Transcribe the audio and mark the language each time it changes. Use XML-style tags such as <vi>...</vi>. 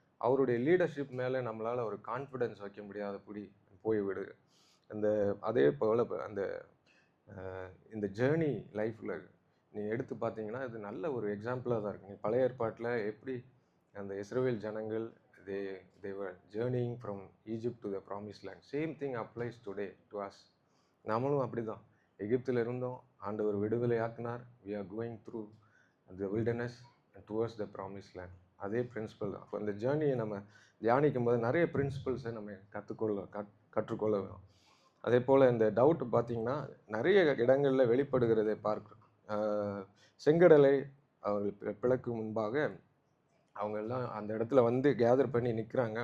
<ta>அவருடைய லீடர்ஷிப் மேலே நம்மளால் ஒரு கான்ஃபிடென்ஸ் வைக்க முடியாதபடி போய்விடுது. அதே போல் இந்த ஜேர்னி லைஃப்பில் நீங்கள் எடுத்து பார்த்தீங்கன்னா இது நல்ல ஒரு எக்ஸாம்பிளாக தான் இருக்குது. பழைய ஏற்பாட்டில் எப்படி அந்த இஸ்ரவேல் ஜனங்கள்</ta> <en>they they were journeying from Egypt to the promised land. Same thing applies today to us.</en> <ta>நாமளும் அப்படிதான், எகிப்தில் இருந்தோம், ஆண்டவர் விடுதலை ஆக்கினார்.</ta> <en>we are going through the wilderness and towards the promised land.</en> <ta>அதே பிரின்சிபல் தான். அப்போ இந்த ஜேர்னியை நம்ம தியானிக்கும் போது நிறைய பிரின்சிபல்ஸை நம்ம கற்றுக்கொள்ள வேணும். அதே போல் இந்த டவுட் பார்த்திங்கன்னா நிறைய இடங்களில் வெளிப்படுகிறதை பார்க்குறோம். செங்கடலை அவர்கள் பிளக்கு முன்பாக அவங்க எல்லாம் அந்த இடத்துல வந்து கேதர் பண்ணி நிற்கிறாங்க.</ta>